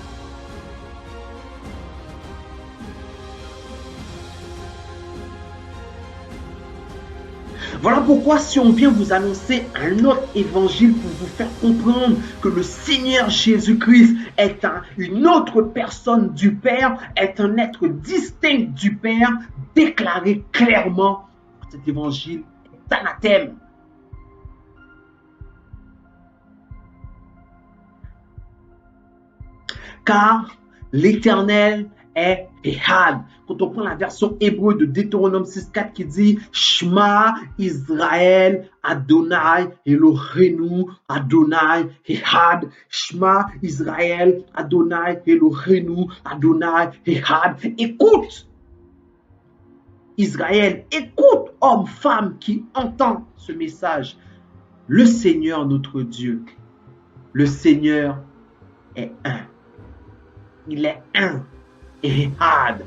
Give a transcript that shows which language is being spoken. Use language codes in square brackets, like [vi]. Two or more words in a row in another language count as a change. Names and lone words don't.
[fr] Voilà pourquoi si on vient vous annoncer un autre évangile pour vous faire comprendre que le Seigneur Jésus-Christ est une autre personne du Père, est un être distinct du Père, déclaré clairement, cet évangile est anathème. Car l'Éternel est Ehad. Quand on prend la version hébreu de Deutéronome 6.4 qui dit [he] שמע ישראל אדוני אלוהינו אדוני אחד. שמע ישראל אדוני אלוהינו אדוני אחד. [fr] Écoute Israël, écoute homme, femme qui entend ce message. Le Seigneur notre Dieu, le Seigneur est un. Il est un. Ehad.